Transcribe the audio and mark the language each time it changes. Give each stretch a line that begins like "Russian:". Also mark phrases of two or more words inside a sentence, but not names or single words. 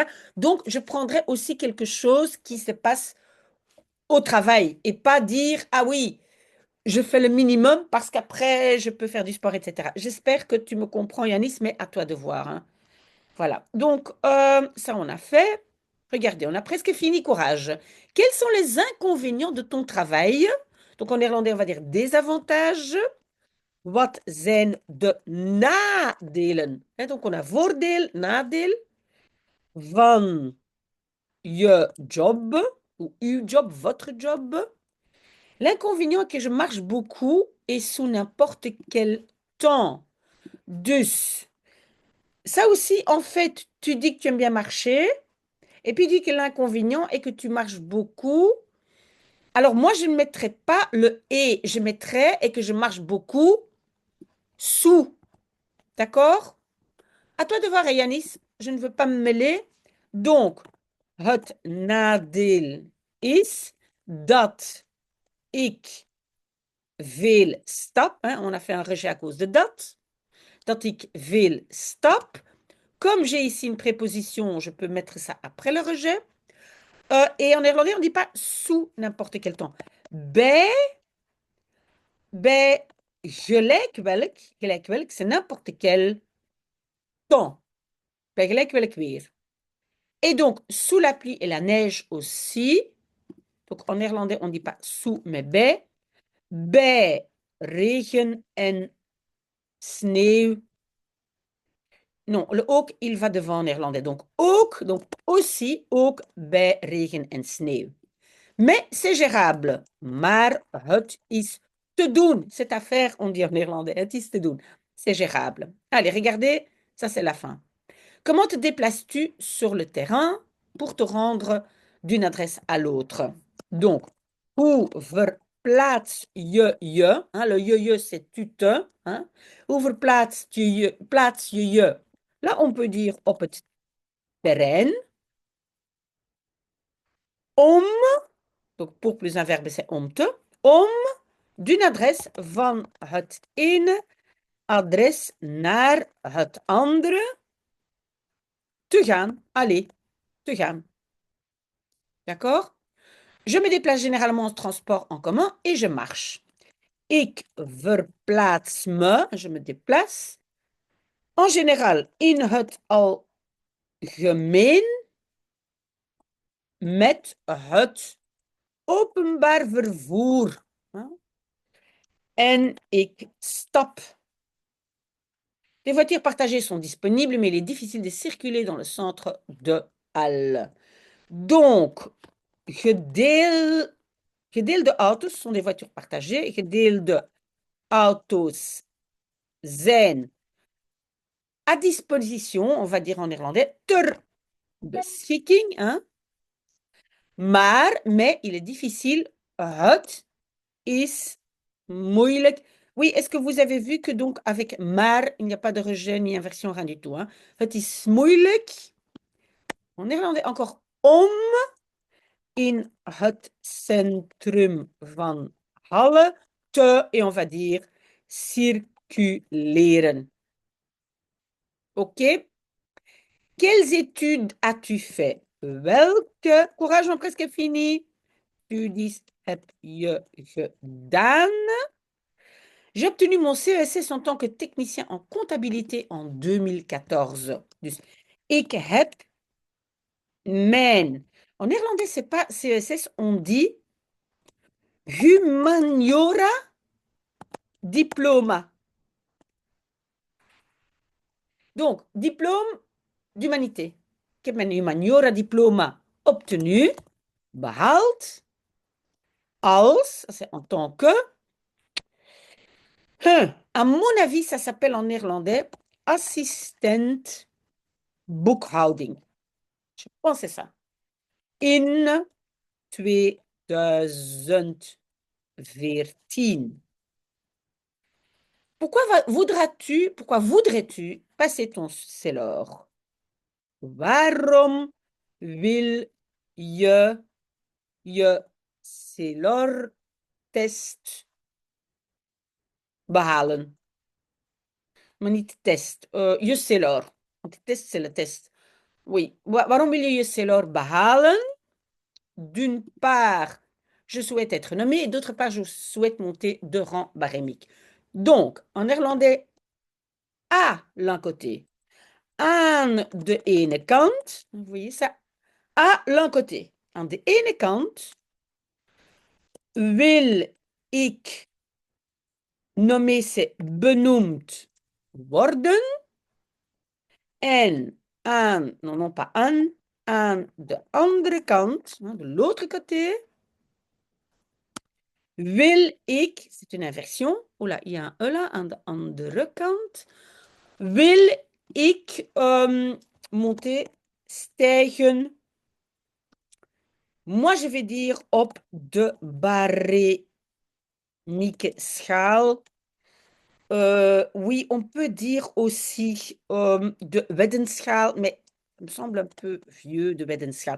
French: Donc, je prendrais aussi quelque chose qui se passe au travail et pas dire, ah oui, je fais le minimum parce qu'après, je peux faire du sport, etc. J'espère que tu me comprends, Yanis, mais à toi de voir, hein. Voilà. Donc, ça, on a fait. Regardez, on a presque fini, courage. Quels sont les inconvénients de ton travail? Donc, en néerlandais, on va dire des avantages.
Dutch: Wat zijn de nadelen? Hè,
French: donc, on a
Dutch: voordeel, nadeel van je job
French: ou
Dutch: uw job,
French: votre job. L'inconvénient est que je marche beaucoup et sous n'importe quel temps. Dus, ça aussi, en fait, tu dis que tu aimes bien marcher et puis tu dis que l'inconvénient est que tu marches beaucoup. Alors, moi, je ne mettrais pas le et, je mettrais et que je marche beaucoup sous. D'accord? À toi de voir, Yanis. Je ne veux pas me mêler. Donc,
Dutch: het nadeel is dat ik veel stap.
French: Hein, on a fait un rejet à cause de dat.
Dutch: Dat ik veel stap.
French: Comme j'ai ici une préposition, je peux mettre ça après le rejet. Et en néerlandais, on ne dit pas sous n'importe quel temps.
Dutch: Bij, bij gelijk welk,
French: c'est n'importe quel temps.
Dutch: Bij gelijk welk weer.
French: Et donc, sous la pluie et la neige aussi. Donc, en néerlandais, on ne dit pas sous, mais bij.
Dutch: Bij regen en sneeuw.
French: Non, le ook, il va devant en néerlandais. Donc, ook, donc aussi,
Dutch: ook bij regen en sneeuw.
French: Mais c'est gérable.
Dutch: Maar het is te doen.
French: Cette affaire, on dit en néerlandais,
Dutch: het is te doen.
French: C'est gérable. Allez, regardez, ça c'est la fin. Comment te déplaces-tu sur le terrain pour te rendre d'une adresse à l'autre?
Dutch: Donc, hoe verplaats je je?
French: Hein, le je, c'est tu te. Hein?
Dutch: Hoe plaats je je?
French: Là, on peut dire
Dutch: op het terrein.
French: Om, donc pour plus un verbe, c'est
Dutch: om te. Om
French: d'une adresse
Dutch: van het ene adres naar het andere te gaan. Aller, te gaan.
French: D'accord? Je me déplace généralement en transport en commun et je marche.
Dutch: Ik verplaats me,
French: je me déplace, en général
Dutch: in het algemeen met het openbaar vervoer. En ik stap.
French: Les voitures partagées sont disponibles, mais il est difficile de circuler dans le centre de Halle. Donc,
Dutch: gedeelde auto's
French: sont des voitures partagées.
Dutch: Gedeelde auto's zijn
French: à disposition, on va dire en néerlandais,
Dutch: ter beschikking.
French: Hein? Mais, il est difficile.
Dutch: Het is moeilijk.
French: Oui, est-ce que vous avez vu que donc avec maar, il n'y a pas de rejet ni inversion, rien du tout. Hein?
Dutch: Het is moeilijk.
French: En néerlandais encore
Dutch: om in het centrum van Halle te,
French: et on va dire circuleren. OK? Quelles études as-tu fait? Welke? Courage, on a presque fini.
Dutch: Studies heb je gedaan?
French: J'ai obtenu mon CESS en tant que technicien en comptabilité en 2014.
Dutch: Dus ik heb mijn...
French: En néerlandais, c'est pas CESS, on dit
Dutch: humaniora diploma.
French: Donc, diplôme d'humanité.
Dutch: Ik heb mijn humaniora diploma obtenu, behaald, als,
French: c'est en tant que, à mon avis, ça s'appelle en néerlandais
Dutch: assistent boekhouding.
French: Je pense que c'est ça. In 2014. Pourquoi voudrais-tu passer ton CELOR?
Dutch: Waarom wil je CELOR-test behalen? Maar niet test, je CELOR. Want de test,
French: c'est le test. Oui,
Dutch: waarom wil je CELOR behalen?
French: D'une part, je souhaite être nommé et d'autre part, je souhaite monter de rang barémique. Donc, en néerlandais, à l'un côté,
Dutch: aan de ene kant,
French: vous voyez ça, à l'un côté.
Dutch: Aan de ene kant wil ik
French: nommé, c'est
Dutch: benoemd worden.
French: En non pas
Dutch: aan de andere kant,
French: de l'autre côté,
Dutch: wil ik,
French: c'est une inversion, oula, il y a un E là,
Dutch: aan de andere kant, wil ik monter, stijgen.
French: Moi, je vais dire
Dutch: op de barémique schaal.
French: Oui, on peut dire aussi
Dutch: de weddenschaal,
French: mais ça me semble un peu vieux
Dutch: de weddenschaal.